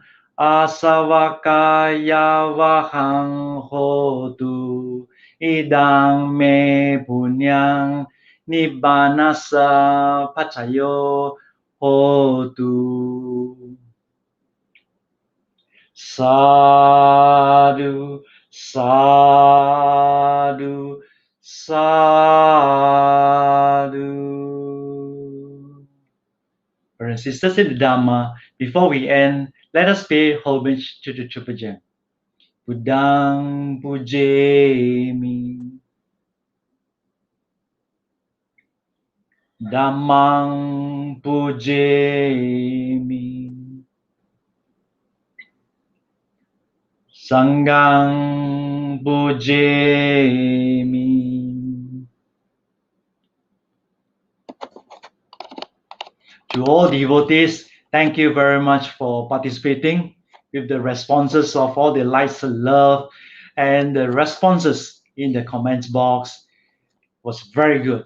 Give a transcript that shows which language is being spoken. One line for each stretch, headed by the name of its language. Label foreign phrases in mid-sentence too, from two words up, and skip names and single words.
Pali: asavakaya vahang hotu Idang me punyang nibbanasa pacayo hotu Sadhu, sadhu, sadhu.
English: Brothers and sisters in the Dhamma, before we end, let us pay homage to the Triple Gem.
Pali: Buddhang pujemi, Dhammang pujemi, Sanghang pujemi.
English: To all devotees, thank you very much for participating with the responses of all the likes and love, and the responses in the comments box was very good.